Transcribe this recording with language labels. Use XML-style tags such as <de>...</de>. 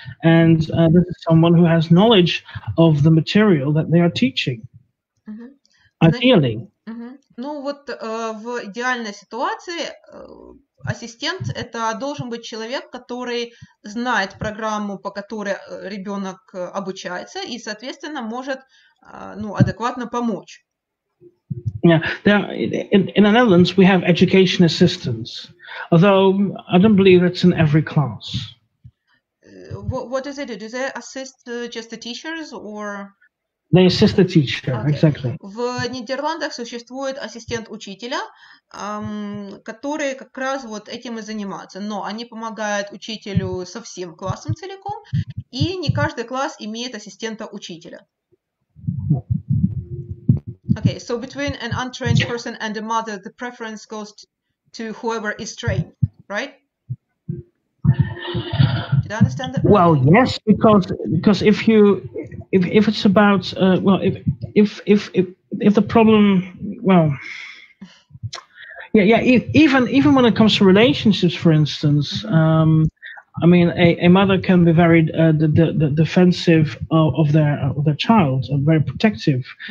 <en>and this is someone who has knowledge of the material that they are teaching. Ideally.</en> <ru>Ну вот в идеальной ситуации ассистент это должен быть человек, который знает программу, по которой ребенок обучается, и, соответственно, может адекватно помочь.</ru> <en>Yeah, in the Netherlands we have education assistants, although I don't believe it's in every class. What does they do? Do they assist just the teachers or? They assist the teacher, exactly.</en> <ru>В Нидерландах существует ассистент учителя, которые как раз вот этим и занимаются. Но они помогают учителю со всем классом целиком, и не каждый класс имеет ассистента учителя.</ru> <en>Okay, so between an untrained person and a mother, the preference goes to whoever is trained, right? Did I understand that? Well, yes, because if it's about if the problem, well, even when it comes to relationships, for instance, I mean, a mother can be very defensive of their child, and very protective.</en>